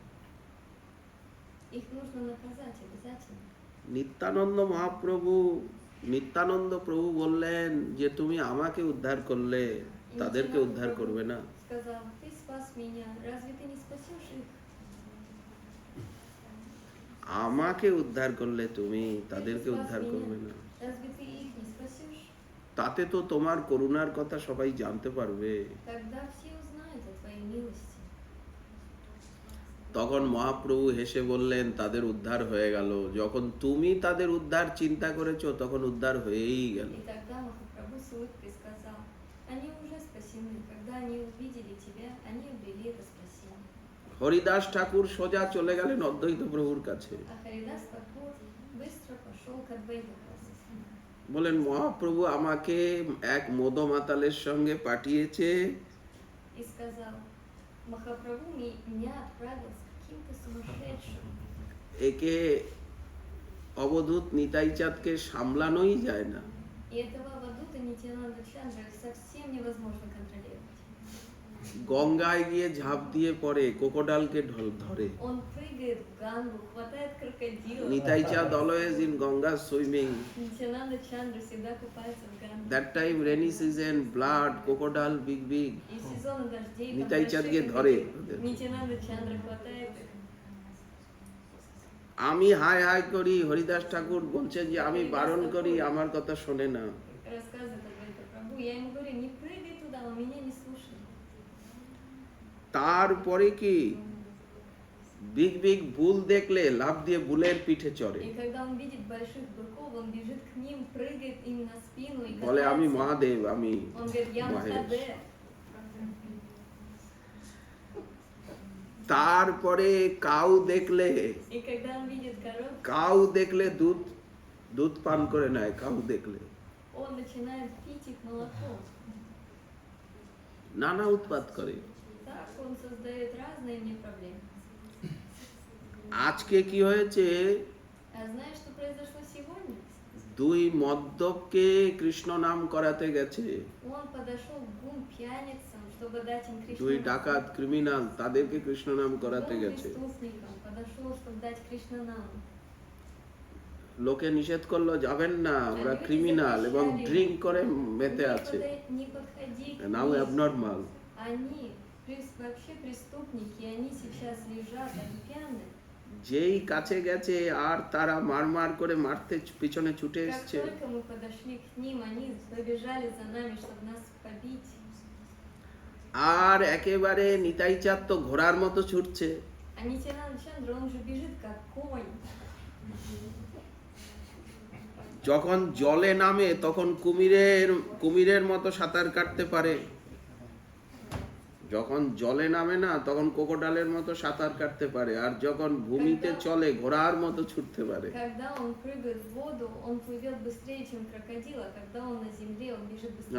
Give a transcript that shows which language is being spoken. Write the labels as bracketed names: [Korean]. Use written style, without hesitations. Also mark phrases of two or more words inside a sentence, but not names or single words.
[Russian] Их нужно наказать обязательно». [Bangla] নিত্যানন্দ প্রভু বললেন যে তুমি আমাকে উদ্ধার করলে, [Russian] И [Bangla] তাদেরকে [Russian] Нитянанда [Bangla] উদ্ধার [Russian] Прабху [Bangla] করবে না? [Russian] сказал, ты спас меня, разве ты не спасешь их? [Bangla] আমাকে উদ্ধার করলে তুমি, [Russian] Ты [Bangla] তাদেরকে [Russian] спас [Bangla] উদ্ধার [Russian] меня, [Bangla] করবে না? [Russian] разве ты их не спасешь? [Bangla] তাতে তো তোমার করুণার কথা সবাই জানতে পারবে। [Russian] Тогда все узнают о твоей милости. [Bangla] তখন মহাপ্রভু হেসে বললেন তাদের উদ্ধার হয়ে গেল, যখন তুমি তাদের উদ্ধার চিন্তা করেছো তখন উদ্ধার হয়েই গেল। [Russian] И тогда Махапрабху с улыбкой сказал, они уже спасены. Когда они увидели тебя, они обрели это спасение. [Bangla] হরিদাস ঠাকুর সোজা চলে গেলেন অদ্বৈত প্রভুর কাছে, [Russian] А Харидас Такур быстро пошел к Адвайта. [Bangla] বলেন মহাপ্রভু আমাকে এক মদমাতালের সঙ্গে পাঠিয়েছে, [Russian] И сказал, Махапрабху меня отправил с каким-то сумасшедшим. [Bangla] একে অবধূত নিতাই চাঁদকে সামলানোই যায় না। [Russian] И этого Авадута Нитянанда Чандра совсем невозможно контролировать. [Bangla] গঙ্গায় গিয়ে ঝাঁপ দিয়ে পড়ে, ক্রোকোডাইলকে ধরে। [Russian] Он прыгает в Гангу, хватает крокодила. [English] নিতাই চাঁদ always in Ganga swimming. [Russian] Нитянанда Чандра всегда купается в Ганге. [English] that time rainy season, blood, crocodile, big big. [Russian] И в сезоны дождей там Нитай большие Чандге крокодилы. [Bangla] ধরে। [Russian] Нитянанда Чандра хватает их. [Bangla] আমি হাই হাই করি, হরিদাস ঠাকুর বলছেন যে আমি বারণ করি, আমার কথা শোনে না। [Russian] Рассказывает Адвайта Прабху. Я ему говорю, не прыгай туда, он меня не слушает. [Bangla] তারপরে কি [English] big big bull [Bangla] দেখলে লাফ দিয়ে বুলের পিঠে চড়ে, [Russian] И когда он видит больших быков, он бежит к ним, прыгает им на спину и [Bangla] বলে আমি [Russian] катается. [Bangla] মহাদেব, আমি [Russian] Он говорит, я [Bangla] মহেশ। [Russian] Махадев. [Bangla] তারপরে কাউ দেখলে, [Russian] И когда он видит коров, [Bangla] কাউ দেখলে দুধ পান করে নেয়, কাউ দেখলে [Russian] он начинает пить их молоко. [Bangla] নানা উৎপাত করে। [Russian] Так он создает разные мне проблемы. [Bangla] আজকে কি হয়েছে, [Russian] А знаешь, что произошло сегодня? [Bangla] দুই মদ্যপকে কৃষ্ণ নাম করাতে গেছে, [Russian] Он подошел к двум пьяницам, чтобы дать им [Bangla] দুই [Russian] Кришна. [Bangla] ডাকাত ক্রিমিনাল তাদেরকে কৃষ্ণ নাম করাতে [Russian] Двум [Bangla] গেছে। [Russian] преступникам подошел, чтобы дать Кришна нам. [Bangla] লোকে নিষেধ করলো যাবেন না, ওরা ক্রিমিনাল এবং ড্রিঙ্ক করে মেতে আছে, [Russian] Не подходи к [Bangla] নাও [Russian] ним. [Bangla] অ্যাবনর্মাল। [Russian] Они вообще преступники, и они сейчас лежат, они пьяные. [Bangla] যেই কাছে গেছে আর তারা মার করে মারতে পিছনে ছুটে [Russian] Как [Bangla] এসছে। [Russian] только мы подошли к ним, они побежали за нами, чтобы нас побить. [Bangla] আর একেবারে নিতাই চাঁদ তো ঘোড়ার মতো ছুটছে, [Russian] А Нитянанда Чандра, он же бежит как конь. [Bangla] যখন জলে নামে তখন কুমিরের মতো সাঁতার কাটতে পারে, যখন জলে নামে না তখন কোকোডালের মতো সাঁতার কাটতে পারে, আর যখন ভূমিতে চলে ঘোড়ার মতো ছুটতে পারে। [Russian] Когда он прыгает в воду, он плывет быстрее, чем крокодил, а когда он на земле, он бежит быстрее,